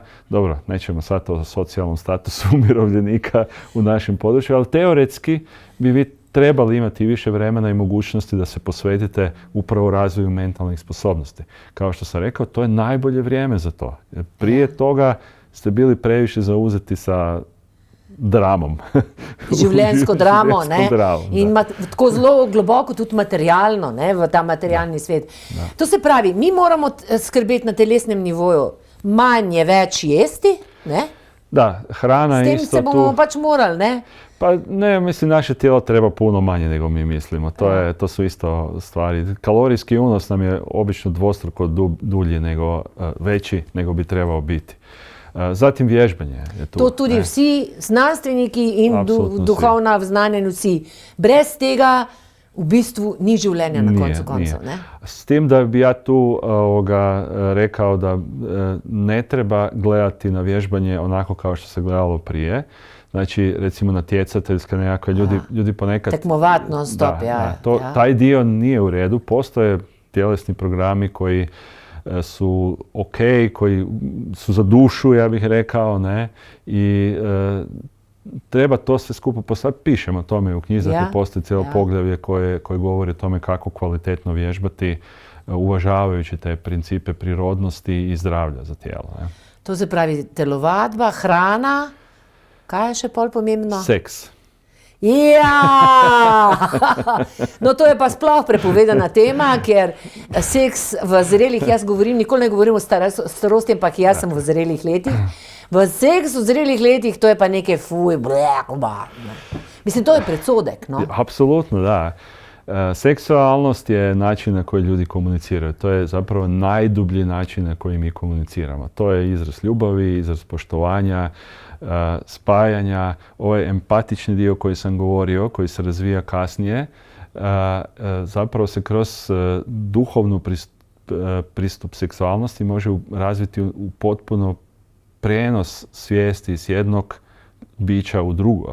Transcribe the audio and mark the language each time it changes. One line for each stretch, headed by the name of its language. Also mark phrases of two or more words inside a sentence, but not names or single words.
Croatian: Dobro, nećemo sad o socijalnom statusu umirovljenika u našem području, ali teoretski bi vi trebali imati više vremena i mogućnosti da se posvetite upravo razvoju mentalnih sposobnosti. Kao što sam rekao, to je najbolje vrijeme za to. Prije toga ste bili previše zauzeti sa dramom.
Slovenian: Življenjsko dramo, ne? In tako zelo globoko tudi materialno, ne? V ta materialni svet. To se pravi, mi moramo skrbeti na telesnem nivoju manje več jesti, ne?
Croatian: Da, hrana je isto tu.
Slovenian: S tem se bomo pač morali, ne?
Croatian: Pa ne, mislim, naše tijelo treba puno manje nego mi mislimo. To su isto stvari. Kalorijski unos nam je obično dvostruko dulji veći nego bi trebao biti. Zatim vježbanje je tu.
Slovenian: To tudi vsi znanstveniki in duhovna znanja vsi. Brez tega v bistvu ni življenja na koncu koncev.
Croatian: S tim da bi ja tu rekao da ne treba gledati na vježbanje onako kao što se gledalo prije. Znači, recimo natjecateljska nekakve ljudi ponekad... Tekmovat non stop, Taj dio nije u redu. Postoje tjelesni programi koji su ok, koji su za dušu, ja bih rekao, ne? I treba to sve skupo postaviti. Pišemo o tome u knjizi, postoji cijelo poglavlje koje govori o tome kako kvalitetno vježbati, uvažavajući te principe prirodnosti i zdravlja za tijelo. Ne?
Slovenian: To se pravi telovadba, hrana, kaj je še pol pomembno? Seks. Ja! No, to je pa sploh prepovedana tema, ker seks v zrelih, jaz govorim, nikoli ne govorim o starosti, ampak jaz sem v zrelih letih. V seks v zrelih letih, to je pa nekaj Mislim, to je predsodek, no?
Croatian: Apsolutno, da. Seksualnost je način na koji ljudi komuniciraju. To je zapravo najdublji način na koji mi komuniciramo. To je izraz ljubavi, izraz poštovanja, spajanja, ovaj empatični dio koji sam govorio, koji se razvija kasnije, zapravo se kroz duhovnu pristup seksualnosti može razviti u potpuno prijenos svijesti s jednog bića u drugo.